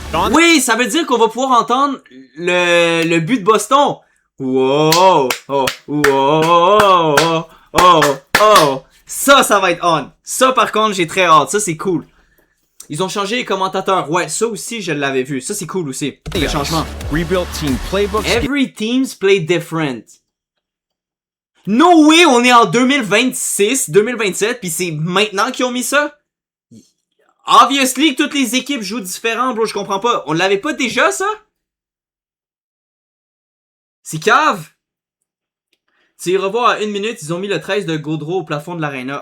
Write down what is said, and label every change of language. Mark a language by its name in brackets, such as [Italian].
[French] Oui, ça veut dire qu'on va pouvoir entendre le but de Boston. Wow, oh, wow, oh, oh, oh. Ça va être on. Ça, par contre, j'ai très hâte. Ça, c'est cool. Ils ont changé les commentateurs. Ouais, ça aussi, je l'avais vu. Ça, c'est cool aussi. Le changement. [English] Rebuilt team playbooks. Every teams play different. No way, [French] on est en 2026, 2027, puis c'est maintenant qu'ils ont mis ça? Obviously que toutes les équipes jouent différent, bro, je comprends pas. On l'avait pas déjà, ça? C'est cave. Tu y revois à 1 minute, ils ont mis le 13 de Gaudreau au plafond de l'aréna.